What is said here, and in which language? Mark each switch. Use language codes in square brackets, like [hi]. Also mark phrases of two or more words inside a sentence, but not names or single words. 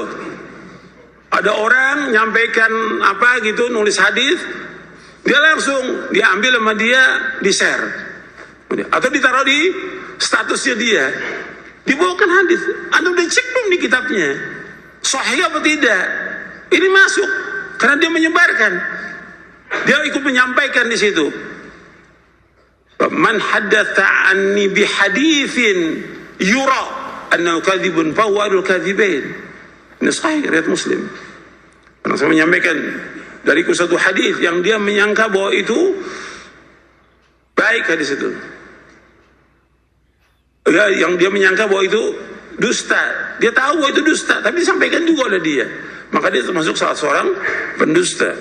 [id] Ada orang nyampaikan apa gitu, nulis hadis, dia langsung diambil sama dia, di-share atau ditaruh di statusnya dia, dibawakan hadis. Anda udah cek belum di kitabnya sahih apa tidak? Ini masuk karena dia menyebarkan, dia ikut menyampaikan di situ. [ar] من حدث عني بحديث يرى أنه كذب فهو الكاذبين. [id] Ini sahih riwayat Muslim. Karena saya menyampaikan dariku satu hadis yang dia menyangka bahwa itu baik hadis itu. Ya, yang dia menyangka bahwa itu dusta. Dia tahu bahwa itu dusta, tapi disampaikan juga oleh dia. Maka dia termasuk salah seorang pendusta.